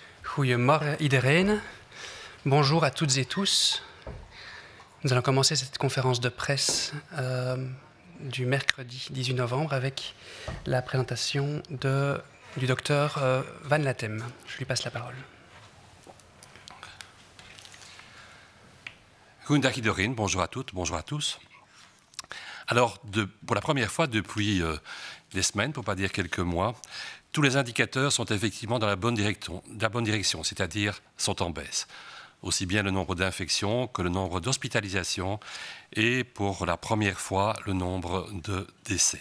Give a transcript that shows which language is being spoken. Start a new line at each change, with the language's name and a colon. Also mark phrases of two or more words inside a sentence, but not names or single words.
Dutch: Goedemorgen iedereen.
French: Bonjour à toutes et tous. Nous allons commencer cette conférence de presse du mercredi 18 novembre avec la présentation du docteur Van Latem. Je lui passe la parole.
Dutch: Goedendag iedereen,
French: bonjour à toutes, bonjour à tous. Alors, pour la première fois depuis des semaines, pour ne pas dire quelques mois, tous les indicateurs sont effectivement dans la bonne direction, c'est-à-dire sont en baisse. Aussi bien le nombre d'infections que le nombre d'hospitalisations et pour la première fois le nombre de décès.